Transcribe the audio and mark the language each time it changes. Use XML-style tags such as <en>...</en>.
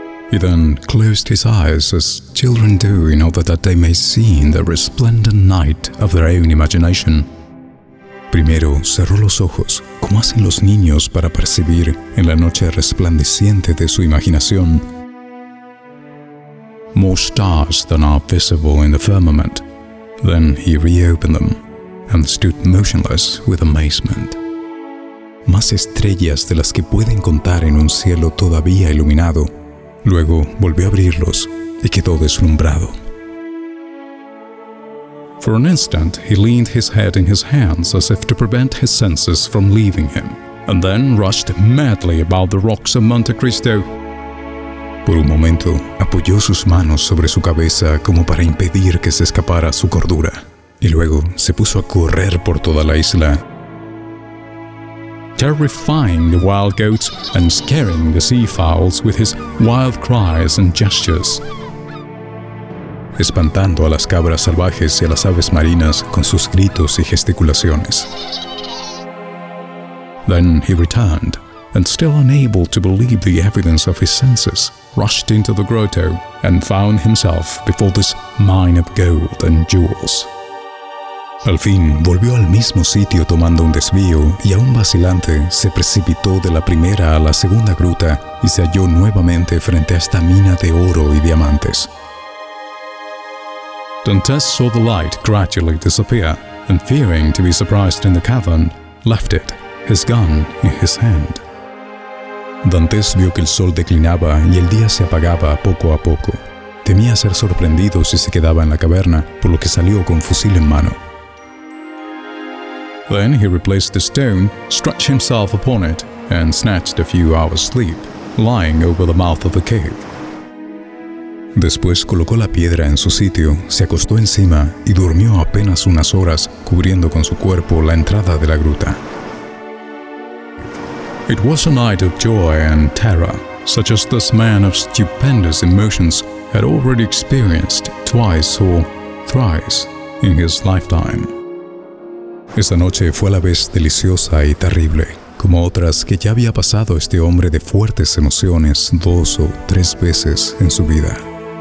<en>He then closed his eyes as children do in order that they may see in the resplendent night of their own imagination.</en> <es>Primero cerró los ojos, como hacen los niños para percibir en la noche resplandeciente de su imaginación</es> <en>more stars than are visible in the firmament. Then he reopened them and stood motionless with amazement.</en> <es>Más estrellas de las que pueden contar en un cielo todavía iluminado. Luego volvió a abrirlos y quedó deslumbrado.</es> <en>For an instant he leaned his head in his hands as if to prevent his senses from leaving him, and then rushed madly about the rocks of Monte Cristo.</en> <es>Por un momento apoyó sus manos sobre su cabeza como para impedir que se escapara su cordura, y luego se puso a correr por toda la isla,</es> <en>terrifying the wild goats and scaring the sea-fowls with his wild cries and gestures,</en> <es>espantando a las cabras salvajes y a las aves marinas con sus gritos y gesticulaciones.</es> <en>Then he returned, and still unable to believe the evidence of his senses, rushed into the grotto and found himself before this mine of gold and jewels.</en> <es>Al fin volvió al mismo sitio tomando un desvío y aún vacilante se precipitó de la primera a la segunda gruta y se halló nuevamente frente a esta mina de oro y diamantes.</es> <en>Dantes saw the light gradually disappear, and fearing to be surprised in the cavern, left it, his gun in his hand.</en> <es>Dantes vio que el sol declinaba y el día se apagaba poco a poco. Temía ser sorprendido si se quedaba en la caverna, por lo que salió con fusil en mano.</es> <en>Then he replaced the stone, stretched himself upon it, and snatched a few hours' sleep, lying over the mouth of the cave.</en> <es>Después colocó la piedra en su sitio, se acostó encima y durmió apenas unas horas, cubriendo con su cuerpo la entrada de la gruta.</es> <en>It was a night of joy and terror, such as this man of stupendous emotions had already experienced twice or thrice in his lifetime.</en> <es>Esta noche fue a la vez deliciosa y terrible, como otras que ya había pasado este hombre de fuertes emociones 2 o 3 veces en su vida.</es>